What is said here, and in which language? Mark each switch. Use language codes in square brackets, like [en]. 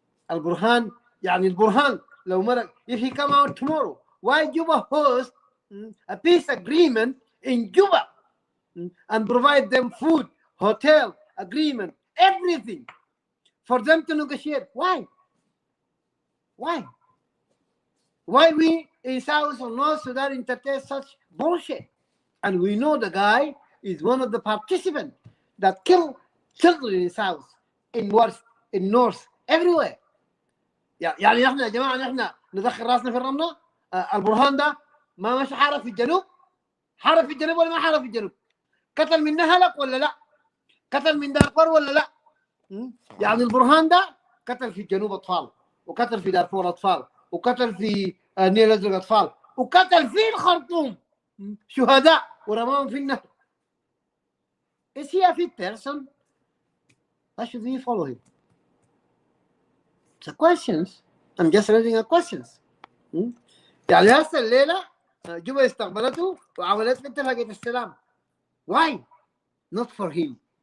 [en] Al-Burhan, Al-Burhan, if he come out tomorrow, why Juba host a peace agreement in Juba and provide them food, hotel, agreement, everything for them to negotiate? Why? Why? Why we in South or North Sudan entertain such bullshit? And we know the guy is one of the participants that kill children in South, in West, in North, everywhere. [ar] يعني نحن يا جماعه نحن ندخل راسنا في الرمله. البرهان ده ما مشى حارب في الجنوب، حارب في الجنوب ولا ما حارب في الجنوب؟ قتل من نهلك ولا لا؟ قتل من دارفور ولا لا؟ يعني البرهان ده قتل في الجنوب اطفال، وقتل في دارفور اطفال، وقتل في النيل الازرق اطفال، وقتل في الخرطوم شهداء ورماهم في النهر. [en] Is he a fit person? Why should we follow him? The questions. I'm just raising a questions. [ar] يعني هسه الليله جوبا استقبلته وعملت اتفاقيه السلام. [en] Why? Not for him.